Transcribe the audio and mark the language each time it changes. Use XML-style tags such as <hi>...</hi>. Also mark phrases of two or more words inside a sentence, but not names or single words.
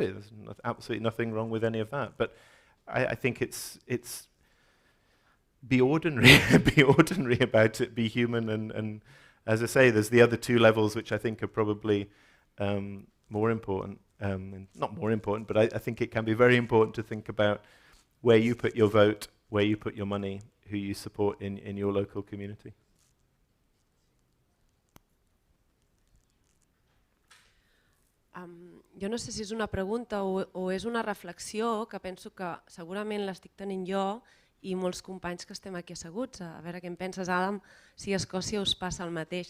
<en>There's absolutely nothing wrong with any of that. But I think it's be ordinary, be ordinary about it, be human, and as I say, there's the other two levels which I think are probably more important. Not more important, but I think it can be very important to think about where you put your vote, where you put your money, who you support in your local community.</en> <ca>Jo no sé si és una pregunta o és una reflexió que penso que segurament l'estic tenint jo i molts companys que estem aquí asseguts. A veure què en penses, Adam, si a Escòcia us passa el mateix.</ca>